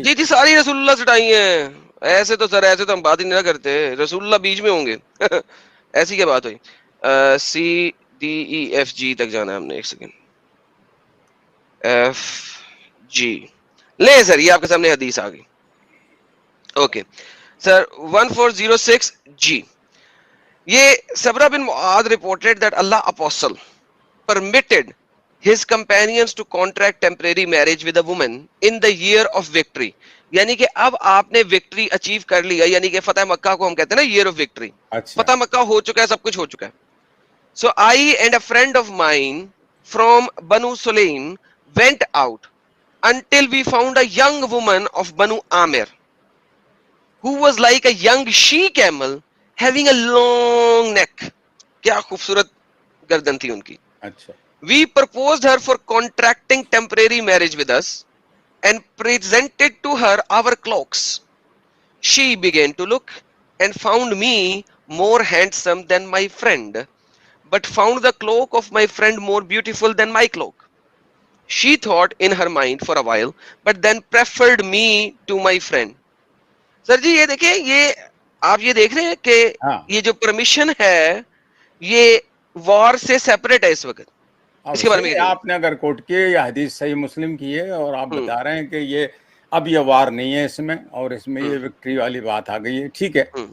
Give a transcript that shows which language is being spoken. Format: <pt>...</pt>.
<ur>جی جی ساری رسول اللہ سے ٹائی ہیں. ایسے تو سر ایسے تو ہم بات ہی نہیں کرتے, رسول اللہ بیچ میں ہوں گے. ایسی کیا بات ہوئی؟ CDEFG تک جانا ہے ہم نے. ایک سیکنڈ, FG لے سر, یہ آپ کے سامنے حدیث آ گئی. اوکے سر 1406G, یہ</ur> <en>صبرہ بن معاذ reported that Allah apostle permitted his companions to contract temporary marriage with a woman in the year of victory.</en> <ur>یعنی کہ اب آپ نے وکٹری اچیو کر لیا, یعنی کہ فتح مکہ کو ہم کہتے ہیں نا</ur> <en>year of victory.</en> <ur>فتح مکہ ہو چکا ہے, سب کچھ ہو چکا ہے.</ur> <en>So I and a friend of mine from Banu Sulaim went out until we found a young woman of Banu Amir who was like a young she camel having a long neck.</en> <ur>کیا خوبصورت گردن تھی ان کی. اچھا.</ur> <en>We proposed her for contracting temporary marriage with us and presented to her our cloaks. She began to look and found me more handsome than my friend, but found the cloak of my friend more beautiful than my cloak. She thought in her mind for a while, but then preferred me to my friend.</en> <ur>سر جی یہ دیکھیں, یہ آپ یہ دیکھ رہے ہیں کہ یہ جو پرمیشن ہے یہ وار سے سیپریٹ ہے اس وقت. اس کے بارے میں آپ نے اگر کوٹ کیے یا حدیث صحیح مسلم کی ہے, اور آپ بتا رہے ہیں کہ یہ اب یہ وار نہیں ہے اس میں, اور اس میں یہ وکٹری والی بات آ گئی ہے, ٹھیک ہے.</ur>